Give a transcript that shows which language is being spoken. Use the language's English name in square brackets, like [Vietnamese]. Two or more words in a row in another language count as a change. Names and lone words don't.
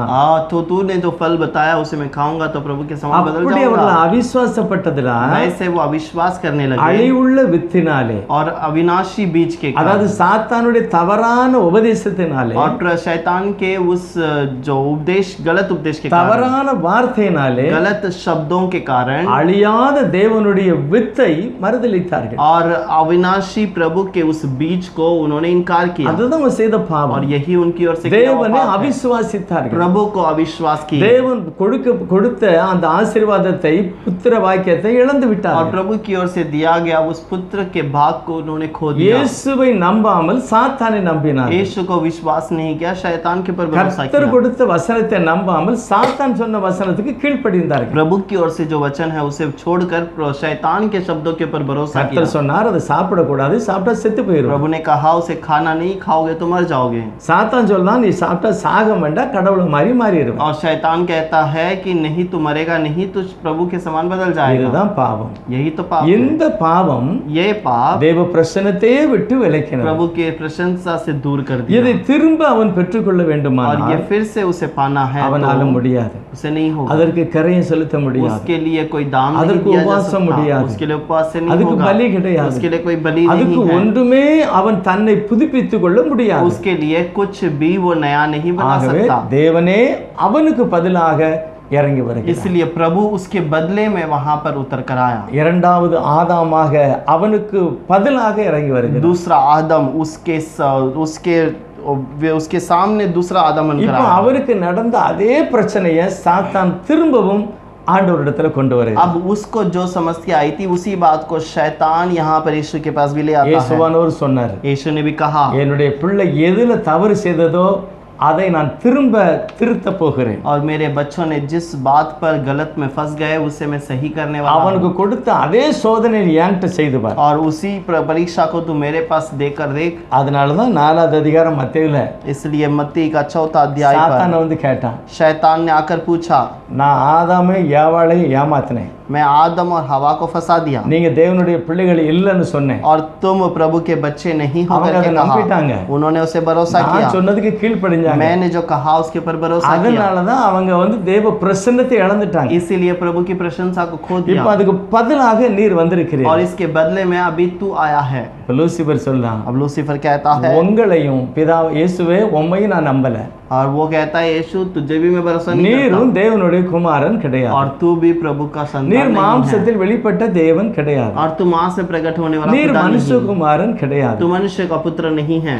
[Hindi] तो तूने जो फल बताया उसे मैं खाऊंगा तो प्रभु के समान बदल [Tamil] அப்படி [Hindi] जाऊंगा। [Tamil] அவர்கள் அவிசுவாசப்பட்டதுனால [Hindi] वैसे वो अविश्वास करने लगे [Tamil] அழிவுள்ள வித்தினாலே, [Hindi] और अविनाशी बीज के कारण [Tamil] அதாவது சாத்தானுடைய தவறான உபதேசத்தினாலே, [Hindi] और शैतान के उस जो उपदेश गलत उपदेश के कारण [Tamil] தவறான வார்த்தையினாலே [Hindi] गलत शब्दों के कारण [Tamil] அழியாத தேவனுடைய வித்தை மறுதலித்தார்கள். [Hindi] और अविनाशी प्रभु के उस बीज को उन्होंने इनकार किया [Tamil] அதுதான் அவங்க செய்த [Hindi] और [Tamil] பாவம். [Hindi] यही उनकी ओर से किया हुआ [Tamil] தேவனை [Hindi] पाप है। [Tamil] அவிசுவாசித்தார்கள். [Hindi] प्रभु को अविश्वास किया [Tamil] தேவன் கொடுத்த அந்த ஆசீர்வாதத்தை புத்திர வாக்கியத்தை இழந்து [Hindi] और [Tamil] விட்டார்கள். [Hindi] प्रभु की ओर से दिया गया उस पुत्र के भाग को उन्होंने खो दिया। [Tamil] இயேசுவை நம்பாமல் சாத்தானை நம்பினார்கள். [Hindi] यीशु को विश्वास नहीं किया, शैतान के ऊपर भरोसा [Tamil] கர்த்தர் [Hindi] किया। [Tamil] கொடுத்த வசனத்தை நம்பாமல் சாத்தான் சொன்ன வசனத்துக்கு கீழ்ப்படிந்தார்கள். [Hindi] प्रभु की ओर से जो वचन है उसे छोड़कर शैतान के शब्दों के ऊपर भरोसा किया। [Tamil] கர்த்தர் சொன்னார் அதை சாப்பிடக்கூடாது, சாப்பிட்டா செத்து போயிடும். [Hindi] प्रभु ने कहा उसे खाना नहीं, खाओगे तो मर जाओगे। [Tamil] சாத்தான் சொல்லலாம் நீ சாப்பிட்டா சாக வேண்டாம், கடவுளை மாதிரி மாறிடுவேன். [Hindi] और शैतान कहता है कि नहीं तू मरेगा नहीं, तू प्रभु के समान बदल जाएगा। [Tamil] இதுதான் பாவம். [Hindi] यही तो पाप है। [Tamil] இந்த பாவம் [Hindi] ये पाप [Tamil] தேவ பிரசன்னத்தையே விட்டு விலக்கினார். [Hindi] प्रभु के प्रशंसा से दूर कर [Tamil] இதை [Hindi] दिया [Tamil] திரும்ப அவன் பெற்றுக்கொள்ள [Hindi] और [Tamil] வேண்டுமானால் [Hindi] ये फिर से उसे पाना है [Tamil] அவனால [Hindi] तो [Tamil] முடியாது. [Hindi] उसे नहीं होगा। [Tamil] அதற்கு கரையை செலுத்த முடியாது. [Hindi] उसके लिए कोई दान नहीं [Tamil] அதற்கு [Hindi] दिया जा [Tamil] உபவாசம் [Hindi] सकता। [Tamil] முடியாது. [Hindi] उसके लिए उपवास से नहीं [Tamil] அதுக்கு [Hindi] होगा। [Tamil] பலி கிடையாது. [Hindi] उसके लिए कोई बलि [Tamil] அதுக்கு [Hindi] नहीं है। [Tamil] ஒன்றுமே அவன் தன்னை புதுப்பித்துக் கொள்ள முடியாது. [Hindi] उसके लिए कुछ भी वो नया नहीं बना [Tamil] ஆகவே [Hindi] सकता। [Tamil] தேவனே அவனுக்கு பதிலாக இறங்கி வருகிறார். [Hindi] इसलिए प्रभु उसके बदले में वहां पर उतर कर आया। [Tamil] இரண்டாவது ஆதாமாக அவனுக்கு பதிலாக இறங்கி வருகிறார். [Hindi] दूसरा आदम उसके सामने दूसरा आदम बनकर [Tamil] இப்போ [Hindi] आया। [Tamil] அவருக்கு நடந்த அதே பிரச்சனையை சாத்தான் திரும்பவும் ஆண்டவரிடத்துல கொண்டு வருகிறார். [Hindi] अब उसको जो समस्या आई थी उसी बात को शैतान यहाँ पर यीशु के पास भी ले आता है। [Tamil] இயேசுவானவர் சொன்னார், [Hindi] यीशु ने भी कहा [Tamil] என்னுடைய பிள்ளை எதுல தவறு செய்ததோ அதை நான் திரும்ப திருத்த போகிறேன். [Hindi] और मेरे बच्चों ने जिस बात पर गलत में फंस गए उसे मैं सही करने वाला हूं। [Tamil] அவனுக்கு கொடுத்த அதே சோதனையை என்கிட்ட செய்து பார். [Hindi] और उसी परीक्षा को तू मेरे पास देकर देख। [Tamil] அதனால தான் 4வது அதிகாரம் மத்தேயுல [Hindi] इसलिए मत्ती का 4था अध्याय [Tamil] சாத்தானை [Hindi] पर [Tamil] வந்து கேட்டான், [Hindi] शैतान ने आकर पूछा, [Tamil] நான் ஆதாமை ஏவாளையும் ஏமாத்தினேன், [Hindi] मैं आदम और हवा को फंसा दिया [Tamil] நீங்க தேவனுடைய பிள்ளைகள் இல்லைன்னு சொன்னேன். [Hindi] और तुम प्रभु के बच्चे नहीं हो [Tamil] அவங்க [Hindi] करके [Tamil] அதை [Hindi] कहा। [Tamil] நம்பிட்டாங்க. [Hindi] उन्होंने उसे भरोसा [Tamil] நான் [Hindi] किया। [Tamil] சொன்னதுக்கு கீழ்ப்படிஞ்சாங்க. [Hindi] मैंने जो कहा उसके ऊपर भरोसा किया। [Tamil] அதனால தான் அவங்க வந்து தேவ பிரசன்னத்தை இழந்துட்டாங்க. [Hindi] इसीलिए प्रभु की प्रशंसा को खो दिया। [Tamil] இப்போ அதுக்கு பதிலாக நீர் வந்திருக்கிறீர். [Hindi] और इसके बदले में अभी तू आया है। [Tamil] லூசிபர் சொல்லலாம், [Hindi] अब लूसीफर कहता है [Tamil] உங்களையும் பிதா இயேசுவே உம்மையும் நான் நம்பல, [Hindi] और वो कहता है यीशु तुझे भी मैं भरोसा नहीं [Tamil] நீரும் [Hindi] करता [Tamil] தேவனுடைய குமாரன் கிடையாது, [Hindi] और तू भी प्रभु का संतान [Tamil] நீர் [Hindi] नहीं है [Tamil] மாம்சத்தில் வெளிப்பட்ட தேவன் கிடையாது, [Hindi] और तू मां से प्रकट होने वाला [Tamil] நீர் [Hindi] खुदा नहीं। [Tamil] மனுஷகுமாரன் கிடையாது, [Hindi] तू मनुष्य का पुत्र नहीं है।